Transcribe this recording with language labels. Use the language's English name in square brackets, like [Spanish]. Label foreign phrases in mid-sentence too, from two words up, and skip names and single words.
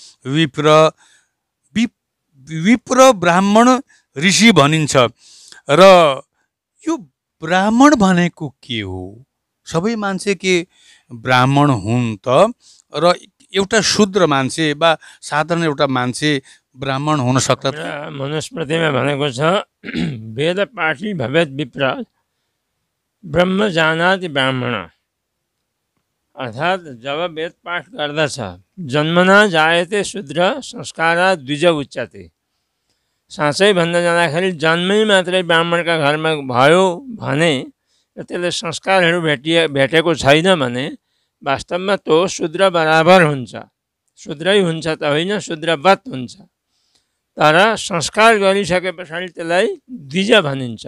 [Nepali] विप्र ब्राह्मण ऋषि भनिन्छ। र यो ब्राह्मण भनेको के हो? सबै मान्छे के ब्राह्मण हुन् त? र एउटा शूद्र मान्छे वा साधारण एउटा मान्छे ब्राह्मण हुन सक्छ? मनुस्मृतिमा भनेको छ [Sanskrit] वेद पाठी भवेत् विप्र ब्रह्म जानाति ब्राह्मण। [Nepali] अर्थात् जब वेद पाठ गर्दछ [Sanskrit] जन्मना जायते शूद्र संस्कारा द्विज उच्यते। [Nepali] साँच्चै भन्न जाँदाखेरि जन्मै मात्रै ब्राह्मणका घरमा भयो भने र त्यसले संस्कारहरू भेटेको छैन भने वास्तवमा त्यो शूद्र बराबर हुन्छ। शूद्रै हुन्छ त होइन, शूद्रवत हुन्छ। तर संस्कार गरिसके पछाडि त्यसलाई द्विज भनिन्छ।